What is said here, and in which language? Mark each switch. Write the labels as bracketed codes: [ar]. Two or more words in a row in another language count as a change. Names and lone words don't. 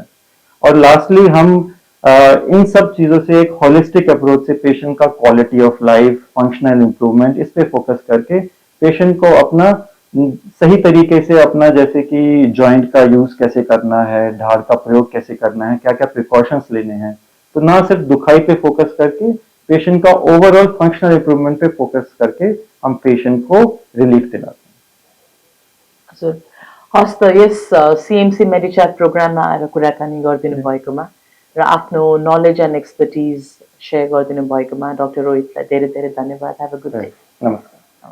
[hi] और लास्टली हम इन सब चीजों से एक [en] holistic approach [hi] से पेशेंट का [en] quality of life, functional improvement, [hi] इस पे फोकस करके पेशेंट को अपना सही तरीके से अपना, जैसे कि जॉइंट का यूज कैसे करना है, ढाल का प्रयोग कैसे करना है, क्या क्या प्रिकॉशंस लेने हैं, तो ना सिर्फ दुखाई पे फोकस करके पेशेंट का [en] overall functional improvement [hi] पे फोकस करके हम पेशेंट को रिलीफ दिलाते हैं। [ne] हजुर, हस् त यस सिएमसी मेडिच्याट प्रोग्राममा आएर कुराकानी गरिदिनु भएकोमा र आफ्नो [en] knowledge and expertise share [ne] गरिदिनु भएकोमा डाक्टर रोहितलाई धेरै धेरै धन्यवाद। [en] have a good day. [ne] नमस्कार।